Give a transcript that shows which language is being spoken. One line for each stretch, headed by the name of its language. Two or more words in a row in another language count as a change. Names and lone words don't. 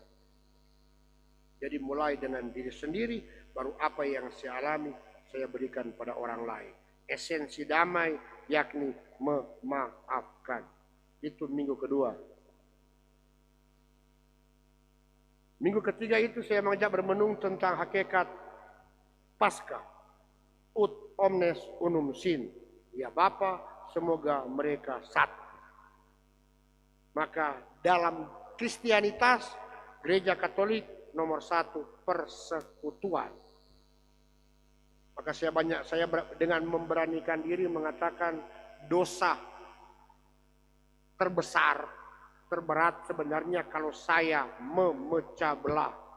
Indonesian: Jadi mulai dengan diri sendiri, baru apa yang saya alami, saya berikan pada orang lain. Esensi damai, yakni memaafkan. Itu minggu kedua. Minggu ketiga itu saya mengajak bermenung tentang hakikat Paskah.
Latin: Ut omnes unum sin.
Indonesian: Ya Bapa, semoga mereka satu. Maka dalam Kristianitas, Gereja Katolik nomor 1 persekutuan. Maka saya dengan memberanikan diri mengatakan dosa terbesar, terberat sebenarnya kalau saya memecah belah.